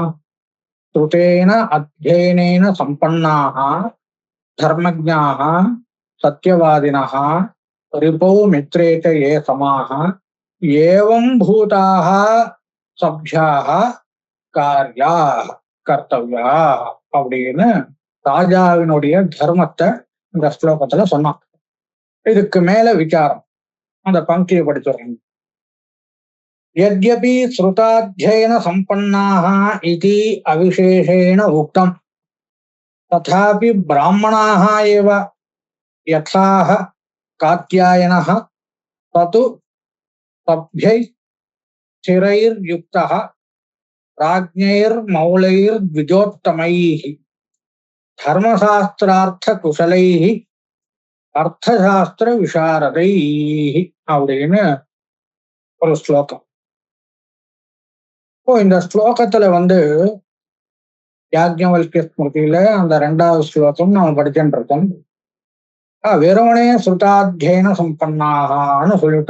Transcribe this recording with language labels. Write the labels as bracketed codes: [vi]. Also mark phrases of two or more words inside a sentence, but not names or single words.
[sa] श्रुतेन अध्ययनेन संपन्नाः धर्मज्ञाः सत्यवादिनः रिपौ मित्रे च ये समाः एवं भूताः सभ्याः कार्याः कर्तव्याः [ta] அப்படின்னு ராஜாவினுடைய தர்மத்தை இந்த ஸ்லோகத்துல சொன்னான். இதுக்கு மேல விசாரம் அந்த பங்கியை படிச்சுடுறாங்க. [sa] यद्यपि श्रुताध्ययन संपन्नाः इति अविशेषेण उक्तम् तथापि ब्राह्मणाः एव यथाह कात्यायनः ततु तभ्यैः स्थिरैर्युक्तः राज्ञैर्मौलैर्द्विजोत्तमैः धर्मशास्त्रार्थकुशलैः अर्थशास्त्र विशारदैः [ta] அப்படின்னு ஒரு ஸ்லோகம். இப்போ இந்த ஸ்லோகத்துல யாக்ஞவல்கிய ஸ்மிருதியில அந்த 2வது ஸ்லோகம் நம்ம படிச்சுட்டு இருக்கோம். வெறுமனே [sa] श्रुताध्ययन संपन्नाः [ta] சொல்லிட்டா.